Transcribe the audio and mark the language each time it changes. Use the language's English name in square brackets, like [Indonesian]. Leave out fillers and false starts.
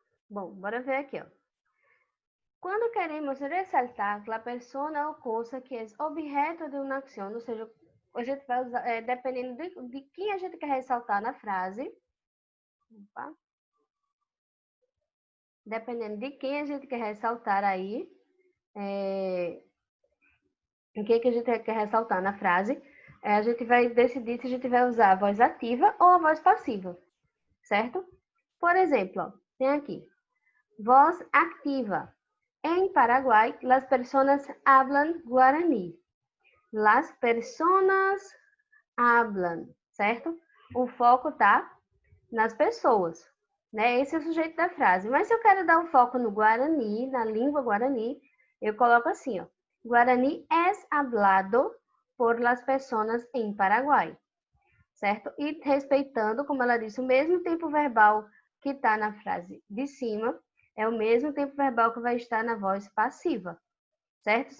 [Portuguese] Bom, bora ver aqui, ó. Quando queremos ressaltar a persona ou coisa que é objeto de uma ação, ou seja, a gente vai usar, dependendo de quem a gente quer ressaltar na frase, opa, dependendo de quem a gente quer ressaltar aí, o que a gente quer ressaltar na frase, a gente vai decidir se a gente vai usar a voz ativa ou a voz passiva, certo? Por exemplo, ó, tem aqui, voz ativa. [Spanish] En Paraguay, las personas hablan guaraní. Las personas hablan, certo? [Portuguese] O foco tá nas pessoas, né? Esse é o sujeito da frase. Mas se eu quero dar um foco no guarani, na língua guarani, eu coloco assim, ó. [Spanish] Guarani es hablado por las personas en Paraguay, certo? [Portuguese] E respeitando, como ela disse, o mesmo tempo verbal que está na frase de cima, é o mesmo tempo verbal que vai estar na voz passiva, certo?